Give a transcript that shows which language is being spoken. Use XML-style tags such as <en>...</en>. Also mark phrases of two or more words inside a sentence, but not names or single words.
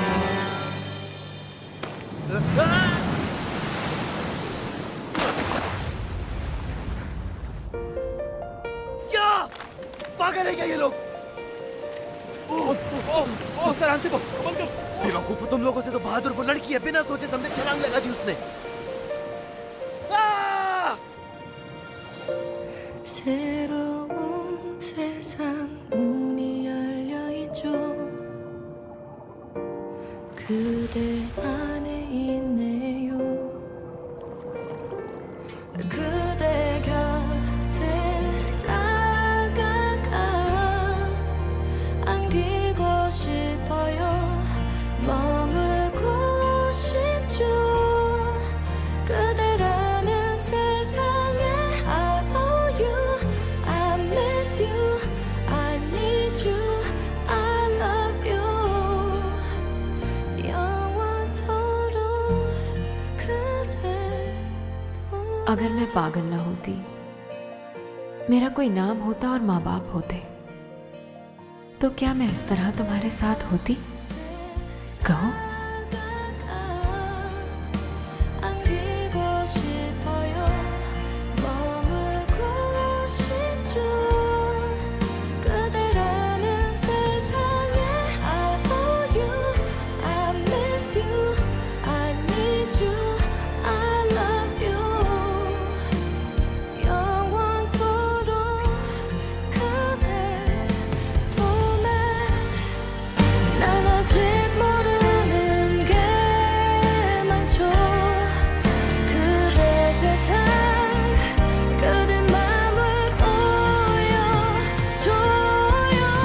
<hi>क्या पागल है क्या ये लोग? सर आराम से बॉस, बंद कर। बेवकूफ, तुम लोगों से तो बहादुर वो लड़की है, बिना सोचे समझे छलांग लगा दी उसने।</hi> <ko>새로운 세상 문이 열려 있죠. 그대 안에 있네요. 그대 곁에 다가가 안기고 싶어요. 머물고 싶죠. 그대라는 세상에</ko> <en>I owe you, I miss you, I need you, I love you.</en> <ko>영원토록 그대.</ko> <hi>अगर मैं पागल ना होती, मेरा कोई नाम होता और माँ बाप होते, तो क्या मैं इस तरह तुम्हारे साथ होती? कहो।</hi> <ko>안기고 싶어요. 머물고 싶죠. 그대라는 세상에</ko> <en>I owe you, I miss you, I need you, I love you.</en> <ko>영원토록 그대 품에. 난 아직 모르는 게 많죠. 그대 세상 그대 맘을 보여줘요.</ko>